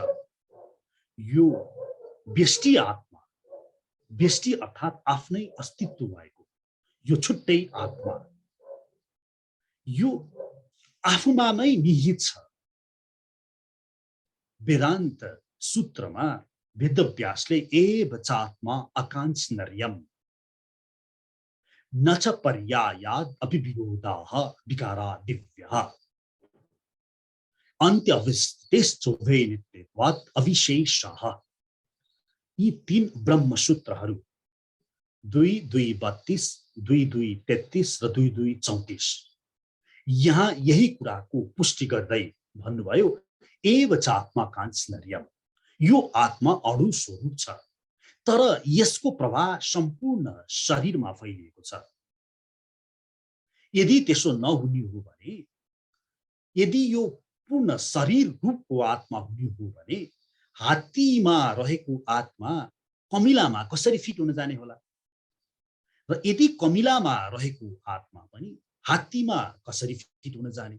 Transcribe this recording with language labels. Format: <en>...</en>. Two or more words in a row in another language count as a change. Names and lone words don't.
<ne>यो व्यष्टि आत्मा, व्यष्टि अर्थात् आफ्नै अस्तित्व भएको यो छुट्टै आत्मा, यो आफूमा नै निहित छ। वेदान्त सूत्रमा वेदव्यासले</ne> <sa>एव चात्मा आकांक्षनर्यम न च पर्यायाद् अभिविरोधाः विकारा दिव्यः अन्त्यविस्तेश्चोभे नित्यत्वात् अविशेषः।</sa> <ne>यी तीन ब्रह्म सूत्रहरू 2232, 2233 र 2234 यहाँ यही कुराको पुष्टि गर्दै भन्नुभयो,</ne> <sa>एव च आत्मा काञ्चनर्यम,</sa> <ne>यो आत्मा अणु स्वरूप छ, तर यसको प्रभाव सम्पूर्ण शरीरमा फैलिएको छ। यदि त्यसो नहुने हो भने, यदि यो पूर्ण शरीर रूपको आत्मा हुने हो भने हात्तीमा रहेको आत्मा कमिलामा कसरी फिट हुन जाने होला, र यदि कमिलामा रहेको आत्मा पनि हात्तीमा कसरी फिट हुन जाने।</ne>